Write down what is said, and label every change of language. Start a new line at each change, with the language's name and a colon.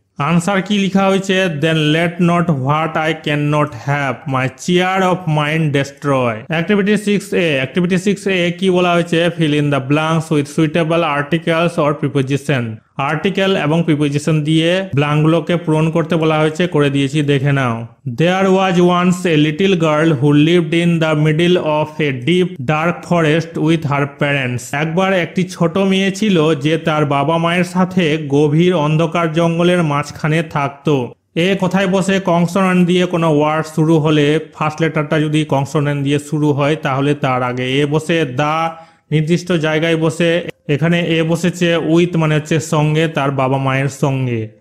English: answer
Bangla: কি লেখা হয়েছে,
English: Then let not what I can not have my chair of mind destroy. Activity 6A, activity 6A
Bangla: কি বলা হয়েছে,
English: fill in the blanks with suitable articles or preposition,
Bangla: article এবং preposition দিয়ে ব্ল্যাঙ্কগুলোকে পূরণ করতে বলা হয়েছে, করে দিয়েছি, দেখে নাও।
English: There was once a little girl who lived in the middle of a deep dark forest with her parents.
Bangla: একবার একটি ছোট মেয়ে ছিল যে তার বাবা মায়ের সাথে গভীর অন্ধকার জঙ্গলের মাঝখানে থাকতো। এ কোথায় বসে কনসোনেন্ট দিয়ে কোনো ওয়ার্ড শুরু হলে ফার্স্ট লেটারটা যদি কনসোনেন্ট দিয়ে শুরু হয় তাহলে তার আগে এ বসে, দা নির্দিষ্ট জায়গায় বসে, এখানে এ বসেছে উইথ মানে হচ্ছে সঙ্গে, তার বাবা মায়ের সঙ্গে।